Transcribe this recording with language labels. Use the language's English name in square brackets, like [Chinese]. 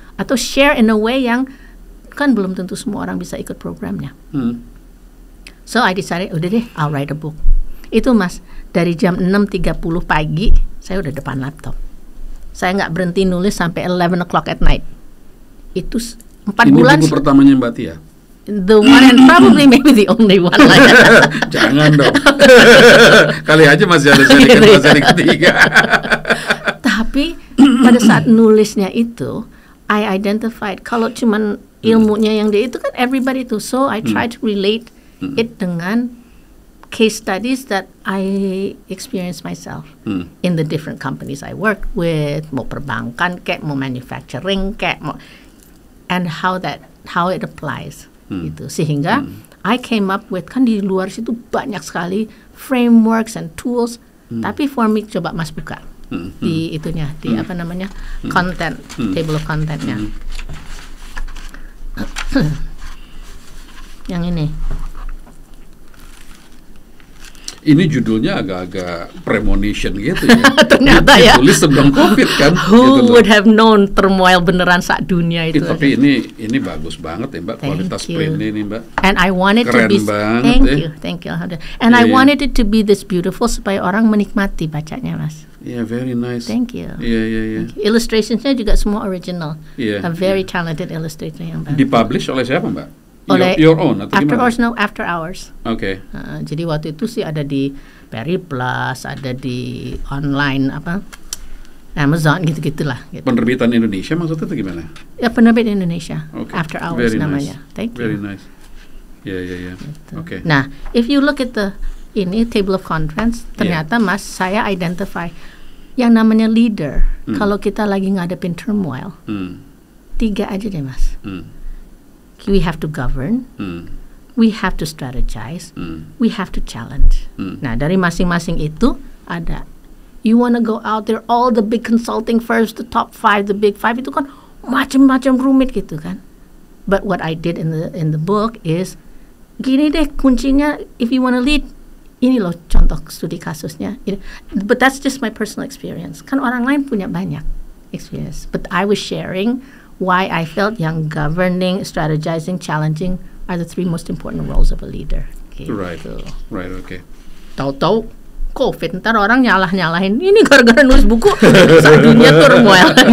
[Indonesian] Atau [English] share in a way [Indonesian] yang kan belum tentu semua orang bisa ikut programnya. [English] So I decided, [Indonesian] udah deh, [English] I'll write a book. [Indonesian] Itu Mas, dari jam 6.30 pagi, saya udah depan laptop. Saya nggak berhenti nulis sampai [English] 11 o'clock at night. [Indonesian] Itu 4 bulan. Ini buku pertamanya Mbak Tia? [English] The one and probably maybe the only one lah. [Indonesian] Jangan dong. Kali aja masih ada seri ketiga. Tapi pada saat nulisnya itu, [English] I identified, [Indonesian] kalau cuman ilmunya yang dia itu kan everybody itu. [English] So I try to relate it [Indonesian] dengan [English] case studies that I experienced myself in the different companies I worked with, [Indonesian] mau perbankan kayak, mau manufacturing kayak, [English] and how it applies [Indonesian] gitu. Sehingga [English] I came up with, [Indonesian] kan di luar situ banyak sekali [English] frameworks and tools, [Indonesian] tapi [English] for me [Indonesian] coba Mas buka di itunya, di apa namanya, content, table of contentnya. Yang ini. Ini judulnya agak-agak premonition gitu ya. Ternyata ya. Tulis sebelum COVID kan. [English] Who would have known turmoil [Indonesian] beneran saat dunia itu. Tapi ini bagus banget ya Mbak, kualitas printnya ini Mbak. [English] And I wanted [Indonesian] keren [English] to be [Indonesian] banget, [English] thank you. And I wanted it to be this beautiful [Indonesian] supaya orang menikmati bacanya Mas. [English] Yeah, very nice. Thank you. Yeah. [Indonesian] Illustrationsnya juga semua original. [English] Yeah, a very talented illustrator [Indonesian] yang bagus. Dipublish oleh siapa Mbak? Oleh [English] your own [Indonesian] atau gimana? [English] After Hours. [Indonesian] Oke. Jadi waktu itu sih ada di Periplus, ada di online Amazon gitu-gitulah. Gitu. Penerbitan Indonesia maksudnya itu gimana? Ya penerbit Indonesia. [English] Okay. After Hours very [Indonesian] namanya. [English] Nice. Thank you. Very nice. Yeah. [Indonesian] Gitu. Oke. [English] Nah, if you look at the table of contents, [Indonesian] ternyata Mas, saya [English] identify [Indonesian] yang namanya [English] leader. [Indonesian] Kalau kita lagi ngadepin turmoil, 3 aja deh Mas. [English] We have to govern, we have to strategize, we have to challenge. [Indonesian] Nah, dari masing-masing itu ada. [English] You wanna go out there, all the big consulting firms, the top 5, the big 5 [Indonesian] itu kan macam-macam rumit gitu kan. [English] But what I did in the book is [Indonesian] gini deh kuncinya, [English] if you wanna lead, [Indonesian] ini loh contoh studi kasusnya. [English] But that's just my personal experience. [Indonesian] Kan orang lain punya banyak. [English] experience. But I was sharing why I felt [Indonesian] yang [English] governing, strategizing, challenging are the 3 most important roles of a leader. [Indonesian] Gitu. [English] Right, okay. [Indonesian] Tahu-tahu COVID, ntar orang nyalahin ini gara-gara nulis buku saat dunia turmoil.